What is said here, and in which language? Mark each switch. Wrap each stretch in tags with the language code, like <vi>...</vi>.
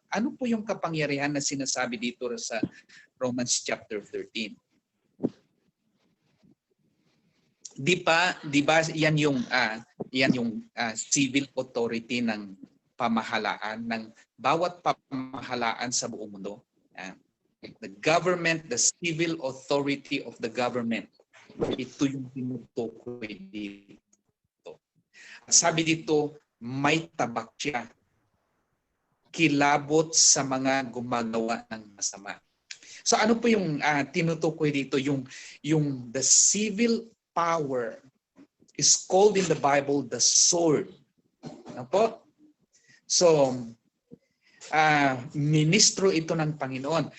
<tl>Ano po yung kapangyarihan na sinasabi dito sa Romans chapter 13? Di ba yan yung civil authority ng pamahalaan ng bawat pamahalaan sa buong mundo.</tl> <en>The government, the civil authority of the government.</en> <tl>Ito yung tinutukoy dito. Sabi dito, may tabak siya. Kilabot sa mga gumagawa ng masama. So ano po yung tinutukoy dito?</tl> <en>Yung the civil power is called in the Bible the sword.</en> <tl>Ano po? So, ministro ito ng Panginoon.</tl>